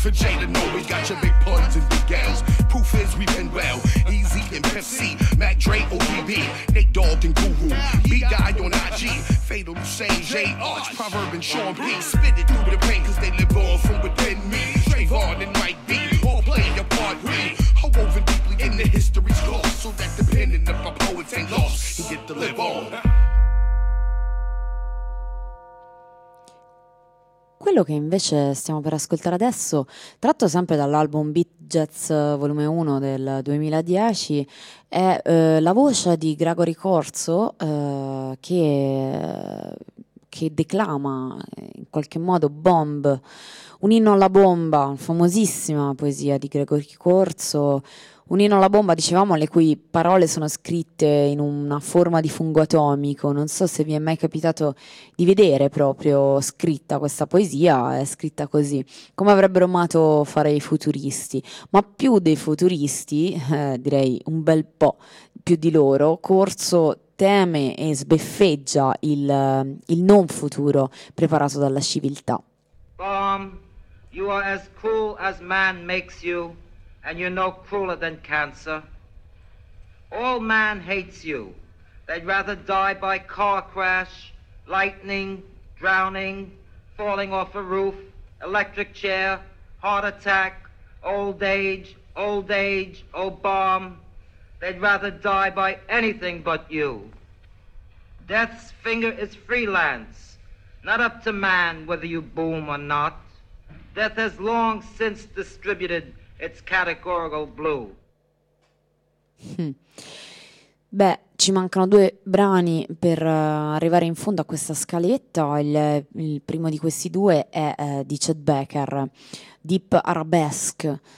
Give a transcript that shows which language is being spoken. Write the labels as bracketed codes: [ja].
[en] For Jalen, no, we got your big puns and big gals. Proof is we've been well, Easy and Pimp C, Mac Dre, ODB, Nate Dogg and Guru, B-Guy on IG, Fatal Hussein, J. Arch, Proverb and Sean P. Spit it through the pain cause they live on from within me. Trayvon and Mike B, all playing a part we. Hope over deeply in the history's lost, so that the pen and the poets ain't lost, and get to live on. [it] Quello che quello che invece stiamo per ascoltare adesso, tratto sempre dall'album Beat Jazz volume 1 del 2010, è la voce di Gregory Corso che declama in qualche modo Bomb, un inno alla bomba, famosissima poesia di Gregory Corso. Un inno alla bomba, dicevamo, le cui parole sono scritte in una forma di fungo atomico. Non so se vi è mai capitato di vedere proprio scritta questa poesia, è scritta così, come avrebbero amato fare i futuristi. Ma più dei futuristi, direi un bel po' più di loro, Corso teme e sbeffeggia il non futuro preparato dalla civiltà. [en] Bomb, you are as cruel as man makes you. And you're no crueler than cancer. All man hates you. They'd rather die by car crash, lightning, drowning, falling off a roof, electric chair, heart attack, old age, oh bomb. They'd rather die by anything but you. Death's finger is freelance, not up to man whether you boom or not. Death has long since distributed it's categorical blue. [it] Beh, ci mancano due brani per arrivare in fondo a questa scaletta. Il primo di questi due è di Chet Baker, Deep Arabesque.